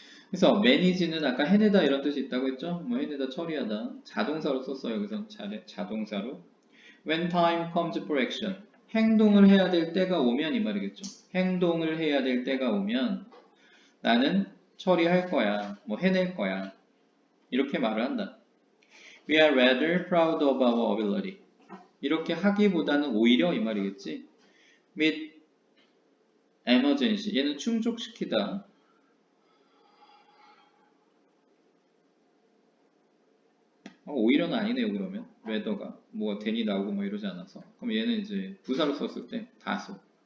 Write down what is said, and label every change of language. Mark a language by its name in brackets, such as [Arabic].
[Korean] 그래서 manage는 아까 해내다 이런 뜻이 있다고 했죠? 뭐 해내다 처리하다 자동사로 썼어요. 그래서 자동사로 [English] when time comes for action [Korean] 행동을 해야 될 때가 오면 이 말이겠죠. 행동을 해야 될 때가 오면 나는 처리할 거야. 뭐 해낼 거야. 이렇게 말을 한다. [English] We are rather proud of our ability. [Korean] 이렇게 하기보다는 오히려 이 말이겠지. [English] meet emergency. [Korean] 얘는 충족시키다. 오히려는 아니네요. 그러면 rather가 뭐 then이 나오고 뭐 이러지 않아서. 그럼 얘는 이제 부사로 썼을 때 다소.